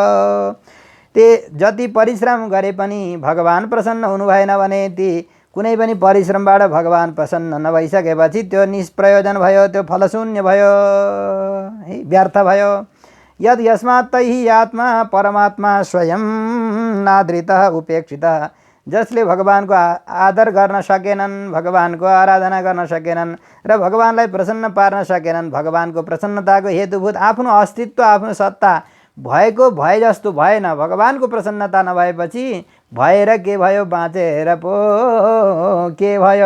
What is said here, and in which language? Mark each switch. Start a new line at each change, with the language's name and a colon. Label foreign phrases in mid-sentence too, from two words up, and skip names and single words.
Nepali: जति परिश्रम गरे पनि भगवान प्रसन्न हुनु भएन भने ती कुनै पनि परिश्रमबाट भगवान प्रसन्न नभइसकेपछि त्यो निष्प्रयोजन भयो, त्यो फलशून्य भयो, व्यर्थ भयो।
Sanskrit: यद यस्मात् तैः आत्मा परमात्मा स्वयं नादृतः उपेक्षितः,
Nepali: जसले भगवानको आदर गर्न सकेनन्, भगवानको आराधना गर्न सकेनन् र भगवानलाई प्रसन्न पार्न सकेनन्, भगवानको प्रसन्नताको हेतुभूत आफ्नो अस्तित्व आफ्नो सत्ता भएको भए जस्तो भएन। भगवानको प्रसन्नता नभएपछि भएर के भयो, बाँचेर पो के भयो।